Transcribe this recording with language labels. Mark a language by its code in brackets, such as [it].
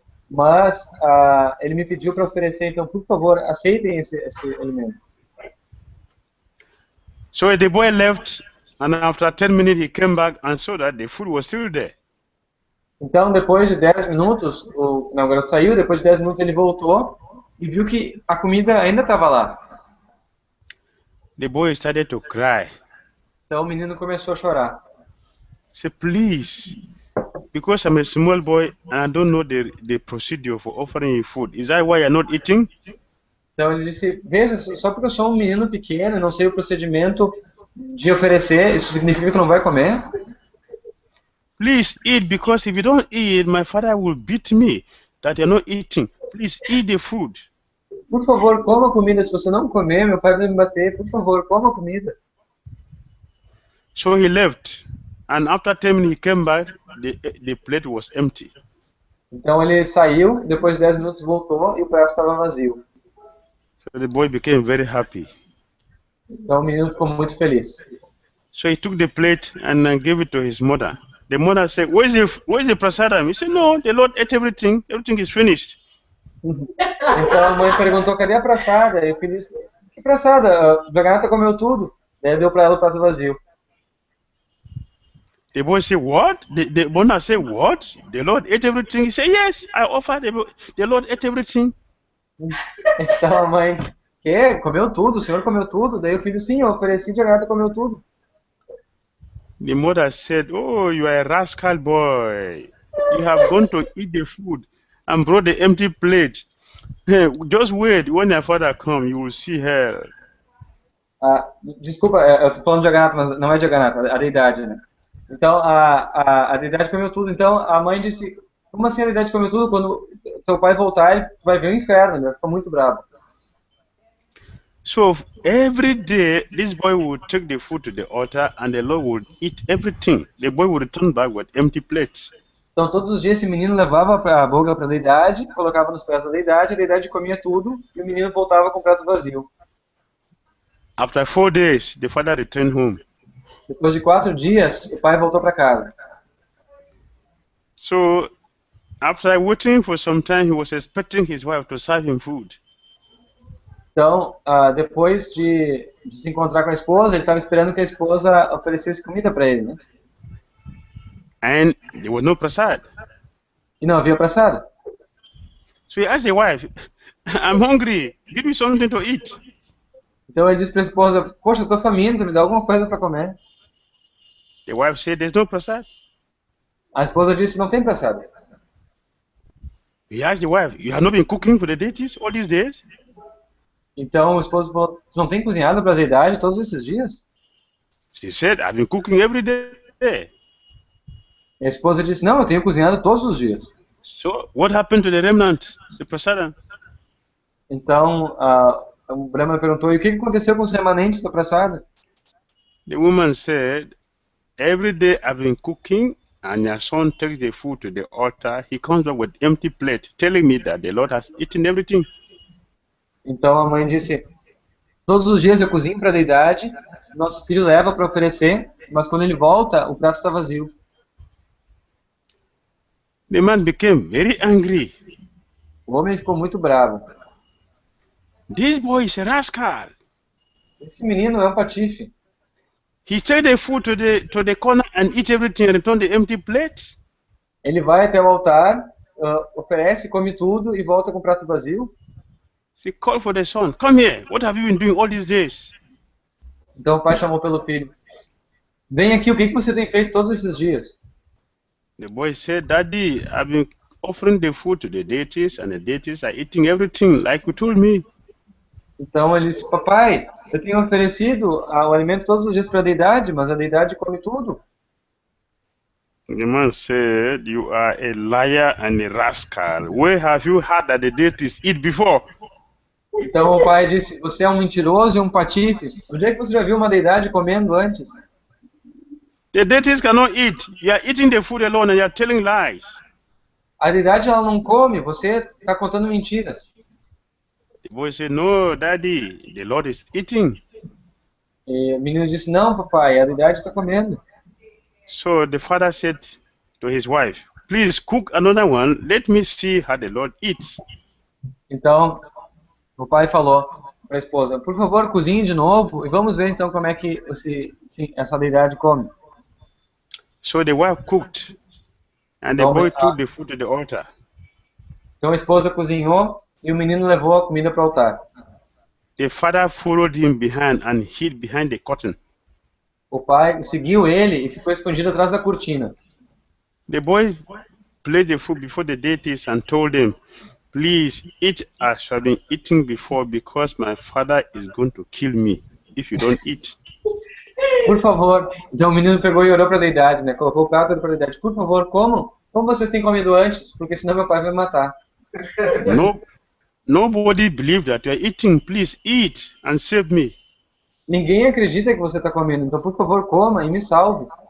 [pt] Mas ele me pediu para oferecer, então por favor, aceitem esse alimento. [en] So the boy left, and after 10 minutes he came back and saw that the food was still there. [pt] Então, depois de 10 minutos, o garoto saiu, depois de 10 minutos ele voltou e viu que a comida ainda estava lá. [en] The boy started to cry. [pt] Então o menino começou a chorar. [en] He said, "Please, because I'm a small boy and I don't know the procedure for offering you food. Is that why you're not eating?" [pt] Então ele disse: veja, só porque eu sou um menino pequeno e não sei o procedimento de oferecer, isso significa que tu não vai comer? [en] Please eat, because if you don't eat, my father will beat me that you're not eating. Please eat the food. [pt] Por favor, coma a comida. Se você não comer, meu pai vai me bater. Por favor, coma a comida. [en] So he left, and after 10 minutes he came back, the plate was empty. [pt] Então ele saiu, depois de 10 minutos voltou e o prato estava vazio. [en] So the boy became very happy. [pt] Então o menino ficou muito feliz. [en] So he took the plate and gave it to his mother. The mother said, where's the prasadam? He said, "No, the Lord ate everything. Everything is finished." [pt] Então a mãe perguntou: cadê a praçada? E o filho disse: que praçada? O Jagannatha comeu tudo. Daí deu para ela o prato vazio. [en] The boy said, "What?" The mother said, "What? The Lord ate everything?" He said, "Yes, I offered. The Lord ate everything." [pt] Então a mãe: que? Comeu tudo? O senhor comeu tudo? Daí o filho: sim, eu ofereci, Jagannatha comeu tudo. [en] The mother said, "Oh, you are a rascal boy. You have gone to eat the food and brought the empty plate. Just wait, when your father comes, you will see hell." [pt] Desculpa, eu estou falando de Jagannatha, mas não é Jagannatha, a deidade, né? Então a deidade comeu tudo. Então a mãe disse: como assim a deidade comeu tudo? Quando teu pai voltar, ele vai ver o inferno. Ele vai ficar muito bravo. [en] So every day, this boy would take the food to the altar, and the Lord would eat everything. The boy would return back with empty plates. [pt] Então todos os dias esse menino levava a boga para a deidade, colocava nos pés da deidade, a deidade comia tudo e o menino voltava com o prato vazio. [en] After 4 days, the father returned home. [pt] Depois de 4 dias, o pai voltou para casa. [en] So, after waiting for some time, he was expecting his wife to serve him food. [pt] Então, depois de se encontrar com a esposa, ele estava esperando que a esposa oferecesse comida para ele, né? [en] And there was no prasad. [pt] E não havia prasada. [en] So he asked the wife, I'm hungry, give me something to eat. [pt] Então ele disse para a esposa, poxa, eu estou faminto, me dá alguma coisa para comer. [en] The wife said, there's no prasad. [pt] A esposa disse, não tem prasada. [en] He asked the wife, you have not been cooking for the deities all these days? [pt] Então o esposo falou, você não tem cozinhado para a deidade todos esses dias? [en] She said, I've been cooking every day. [pt] E a esposa disse, não, eu tenho cozinhado todos os dias. [en] So, what happened to the remnant, the prasadam? [pt] Então o Brahma perguntou, e o que aconteceu com os remanentes da prasada? [en] The woman said, every day I've been cooking, and your son takes the food to the altar. He comes back with empty plate, telling me that the Lord has eaten everything. [pt] Então a mãe disse, todos os dias eu cozinho para a deidade, nosso filho leva para oferecer, mas quando ele volta, o prato está vazio. [en] The man became very angry. [pt] O homem ficou muito bravo. [en] This boy is a rascal. [pt] Esse menino é um patife. [en] He takes the food to the corner and eats everything and return the empty plate. [pt] Ele vai até o altar, oferece, come tudo e volta com o prato vazio. [en] She called for the son. Come here. What have you been doing all these days? [pt] Então o pai chamou pelo filho. Vem aqui, o que você tem feito todos esses dias? [en] The boy said, Daddy, I've been offering the food to the deities and the deities are eating everything like you told me. [pt] Então ele disse, papai, eu tenho oferecido o alimento todos os dias para a deidade, mas a deidade come tudo. [en] The man said, you are a liar and a rascal. Where have you had that the deities eat before? [pt] Então o pai disse, você é um mentiroso e um patife. Onde é que você já viu uma deidade comendo antes? [en] The deities cannot eat. You are eating the food alone and you are telling lies. [pt] A deidade ela não come, você está contando mentiras. [en] The boy said, no, Daddy, the Lord is eating. [pt] E o menino disse, não, papai, a deidade está comendo. [en] So the father said to his wife, please cook another one. Let me see how the Lord eats. [pt] Então o pai falou para a esposa, por favor, cozinhe de novo e vamos ver então como é que essa deidade come. [en] So the wife cooked and the boy took the food to the altar. [pt] Então a esposa cozinhou e o menino levou a comida para o altar. [en] The father followed him behind and hid behind the curtain. [pt] O pai seguiu ele e ficou escondido atrás da cortina. [en] The boy placed the food before the deities and told them, please eat as you have been eating before because my father is going to kill me if you don't eat. [pt] Por favor. Então o menino pegou e orou para a deidade, né? Colocou o prato para a deidade. Por favor, comam. Como vocês têm comido antes, porque senão meu pai vai me matar. [en] Nobody believed that you are eating. Please eat and save me. [pt] Ninguém acredita que você está comendo, então por favor coma e me salve.